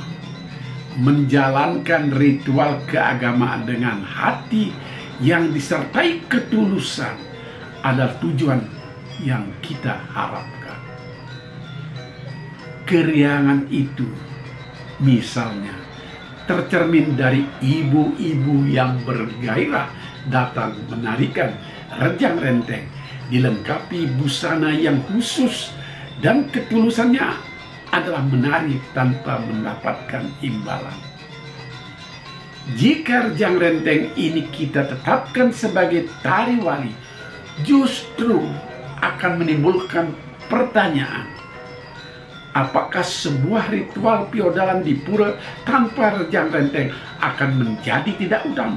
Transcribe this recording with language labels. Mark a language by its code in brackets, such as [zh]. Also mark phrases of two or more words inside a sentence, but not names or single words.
[id] Menjalankan ritual keagamaan dengan hati yang disertai ketulusan adalah tujuan yang kita harapkan. Keriangan itu misalnya tercermin dari ibu-ibu yang bergairah datang menarikan rejang renteng, dilengkapi busana yang khusus, dan ketulusannya adalah menari tanpa mendapatkan imbalan. Jika rejang renteng ini kita tetapkan sebagai tari wali, justru akan menimbulkan pertanyaan, apakah sebuah ritual feodalan di pura tanpa rejang renteng akan menjadi tidak utama?